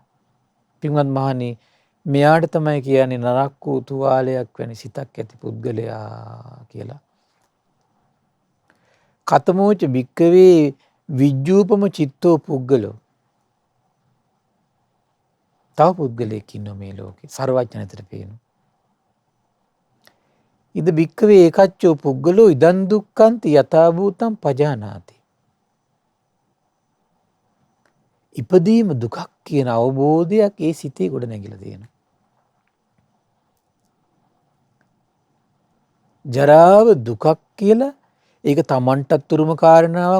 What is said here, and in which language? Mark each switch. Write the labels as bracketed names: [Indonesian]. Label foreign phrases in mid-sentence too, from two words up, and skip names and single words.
[Sinhala] පින්වත් මහණනි මෙයාට තමයි කියන්නේ නරක් වූ තුවාලයක් වැනි සිතක් ඇති පුද්ගලයා කියලා. [Pali] කතමෝච භික්කවේ විජ්ජූපම චිත්තෝ පුද්ගලෝ. [Sinhala] තව පුද්ගලයෙක් ඉන්නවා මේ ලෝකේ සර්වඥතර පේනවා. [Pali] ඉද භික්කවේ ඒකච්චෝ පුද්ගලෝ ඉදන් දුක්ඛන්ති යථා භූතං පජානාති. [Sinhala] ඉපදීම දුකක් කියන අවබෝධයක් ඒ සිතේ ගොඩ නැගිලා තියෙනවා. ජරාව දුකක් කියලා ඒක Tamanටත් උරුම කාරණාවක්.